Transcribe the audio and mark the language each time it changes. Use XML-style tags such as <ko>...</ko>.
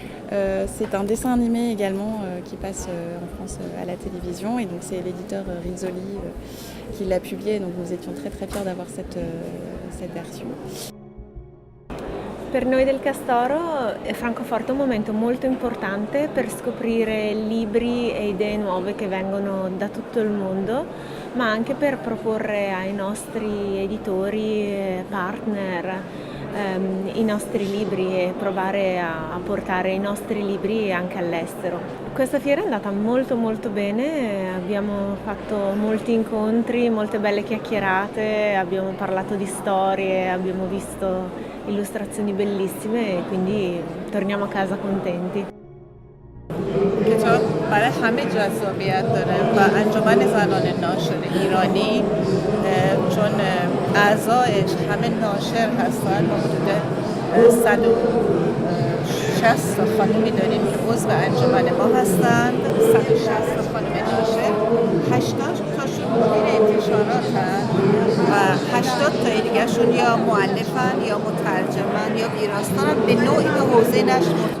<fr>C'est un dessin animé également qui passe en France à la télévision et donc c'est l'éditeur Rizzoli qui l'a publié, donc nous étions très très fiers d'avoir cette version.</fr> <it>Per noi del Castoro Francoforte è un momento molto importante per scoprire libri e idee nuove che vengono da tutto il mondo, ma anche per proporre ai nostri editori, partner, i nostri libri e provare a portare i nostri libri anche all'estero. Questa fiera è andata molto molto bene, abbiamo fatto molti incontri, molte belle chiacchierate, abbiamo parlato di storie, abbiamo visto illustrazioni bellissime e quindi torniamo a casa contenti.</it> <fa>کتاب برای همه جذابیت داره و انجمن زنان ناشر ایرانی چون اعضایش همه ناشر هستن ما حدود 160 خانمی داریم که عضو انجمن ما هستند 160 خانم ناشر 80 تاشون مدیر انتشاراتن و 80 تا دیگه شون یا مؤلفن یا مترجمن یا ویراستارن به نوعی به حوزه نشر</fa>